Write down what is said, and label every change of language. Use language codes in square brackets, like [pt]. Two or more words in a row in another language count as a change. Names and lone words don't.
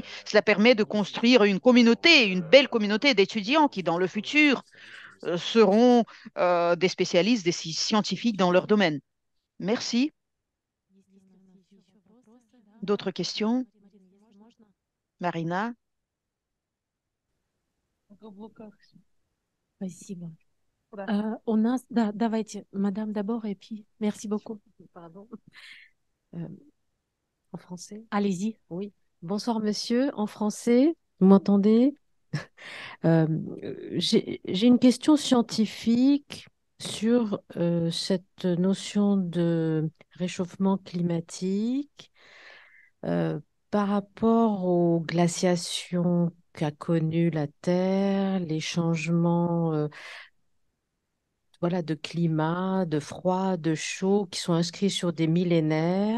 [fr] Cela permet de construire une communauté, une belle communauté d'étudiants qui, dans le futur, seront des spécialistes, des scientifiques dans leur domaine. Merci. D'autres questions? Marina? [ru] Спасибо. Да, давайте, [fr] madame d'abord, et puis merci beaucoup. Pardon. En français. Allez-y. Oui. Bonsoir, monsieur. En français, vous m'entendez? J'ai une question scientifique sur cette notion de réchauffement climatique par rapport aux glaciations qu'a connues la Terre, les changements voilà, de climat, de froid, de chaud qui sont inscrits sur des millénaires.